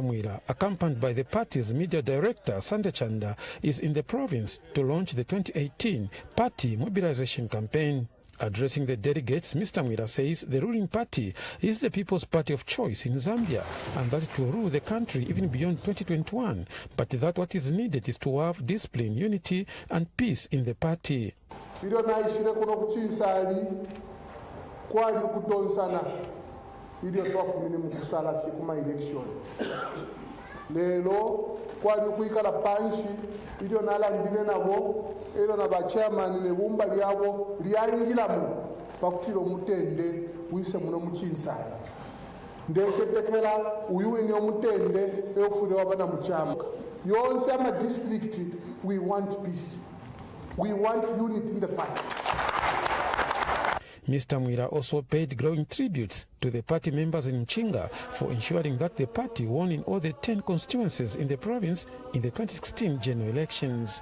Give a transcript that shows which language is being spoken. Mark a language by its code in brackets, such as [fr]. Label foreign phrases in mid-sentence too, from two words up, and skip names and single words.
[en] Mwila, accompanied by the party's media director Sande Chanda, is in the province to launch the 2018 party mobilization campaign. Addressing the delegates, Mr. Mwila says the ruling party is the people's party of choice in Zambia and that it will rule the country even beyond 2021, but that what is needed is to have discipline, unity and peace in the party. [bem] Ilo naishire kuno kuchinsali kwali kutonsana ilio twafumile mukusala fye kuma election lelo kwali kuikala panshi ilio nalandile nabo ilo na bachairman ne bumba lyabo lyayingilamu pakutilo mutende wise muno muchinsali ndechetekela uyuweni omutende eufule wabana muchama yonse ama district. [en] We want peace. We want unity in the party. Mr. Mwila also paid glowing tributes to the party members in Mchinga for ensuring that the party won in all the 10 constituencies in the province in the 2016 general elections.